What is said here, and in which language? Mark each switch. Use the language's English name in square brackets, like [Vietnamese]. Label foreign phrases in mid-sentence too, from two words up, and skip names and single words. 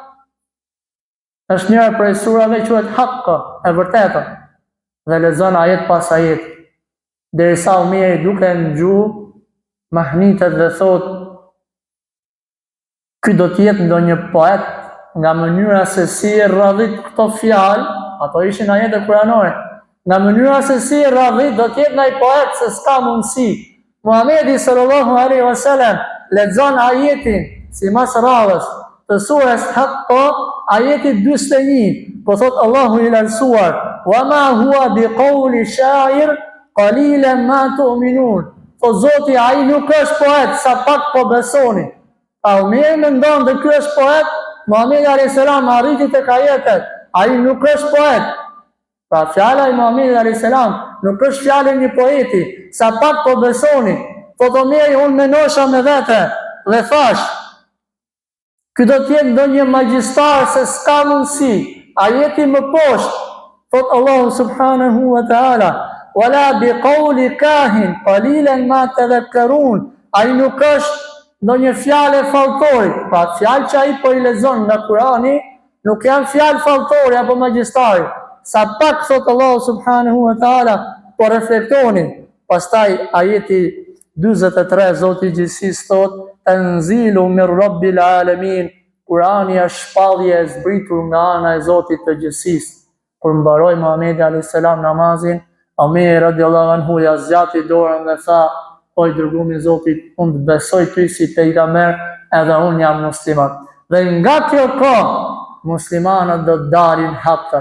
[Albanian] Është njëra prej surave quhet Haqq, e vërteta, dhe lexon ajet pas ajet, derisa Omeri duke në gjuhë mahnitet dhe thot: ky do të jetë ndonjë poet, nga mënyra se si e radhit këto fjalë, ato ishin ajete kuranore, nga mënyra se si e radhit do të jetë ndaj poet se s'ka mundësi. Muhamedi [Arabic] صلى الله عليه وسلم [Albanian] lexon ajetin sipas radhës të surës Haqq, ajeti 41, po thot Allahu i lartësuar: [Arabic] وما هو بقول شاعر قليلا ما تؤمنون. [Albanian] Po Zoti ai nuk është poet, sa pak po besoni. Pa Omeri mendon dhe ky është poet, Muhamedi [Arabic] عليه السلام [Albanian] arriti tek ajetet, ai nuk është poet. Pra fjala e Muhamedit [Arabic] عليه السلام [Albanian] nuk është fjala e një poeti, sa pak po besoni. Thot Omeri, unë menosha me vete dhe thash, ky do t'jetë ndonjë magjistar se s'ka mundësi, ajeti më poshtë. [Arabic] Thot الله سبحانه وتعالى ولا بقول كاهن قليلا ما تذكرون. [Albanian] Ai nuk është ndonjë fjalë e falltorit, pra fjalë që ai po i lexon nga Kurani, nuk janë fjalë falltori apo magjistari. Sa pak thot Allahu [Arabic] سبحانه وتعالى, [Albanian] po reflektoni. Pastaj ajeti 43 Zoti i gjithësisë thot, [Arabic] تنزيل من رب العالمين. [Albanian] Kurani është shpallje e zbritur nga ana e Zotit të gjithësisë. Kur mbaroi Muhamedi [Arabic] عليه السلام [Albanian] namazin, Omeri [Arabic] رضي الله عنه [Albanian] ja zgjati dorën dhe tha, o i dërguari i Zotit, unë besoj ty si pejgamber, edhe unë jam musliman. Dhe nga kjo kohë, muslimanët do të dalin haptas.